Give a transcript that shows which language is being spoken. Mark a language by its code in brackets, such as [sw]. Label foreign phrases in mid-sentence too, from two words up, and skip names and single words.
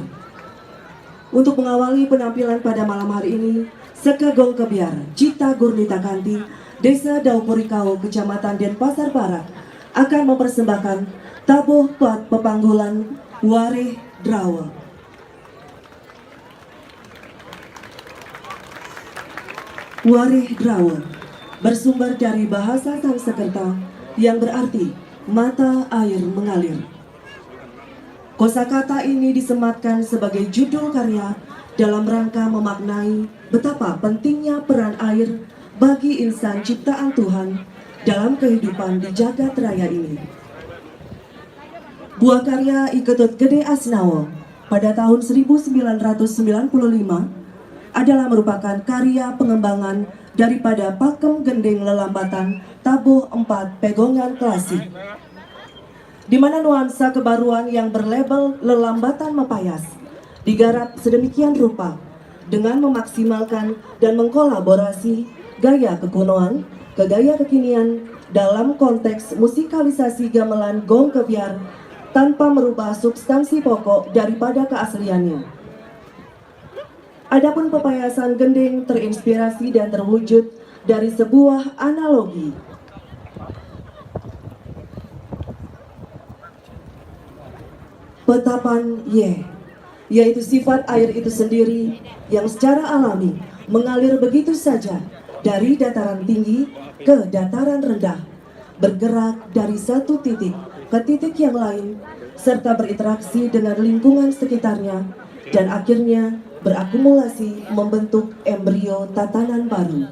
[id] Untuk mengawali penampilan pada malam hari ini, Sekagong Kebiara Cita Gurnita Kanti, Desa Daupurikau, Kecamatan Denpasar Barat akan mempersembahkan tabuh pat pepanggulan Wareh Drawa. Wareh Drawa bersumber dari bahasa Sanskerta yang berarti mata air mengalir. Kosakata ini disematkan sebagai judul karya dalam rangka memaknai betapa pentingnya peran air bagi insan ciptaan Tuhan dalam kehidupan di jagat raya ini. Buah karya Iketut Gede Asnawa pada tahun 1995 adalah merupakan karya pengembangan daripada pakem gending lelambatan tabuh 4 pegongan klasik, di mana nuansa kebaruan yang berlabel lelambatan mepayas digarap sedemikian rupa dengan memaksimalkan dan mengkolaborasi gaya kekunoan ke gaya kekinian dalam konteks musikalisasi gamelan gong kebiar tanpa merubah substansi pokok daripada keasliannya. Adapun pepayasan gending terinspirasi dan terwujud dari sebuah analogi. Petapan yaitu sifat air itu sendiri yang secara alami mengalir begitu saja dari dataran tinggi ke dataran rendah, bergerak dari satu titik ke titik yang lain, serta berinteraksi dengan lingkungan sekitarnya, dan akhirnya berakumulasi membentuk embrio tatanan baru.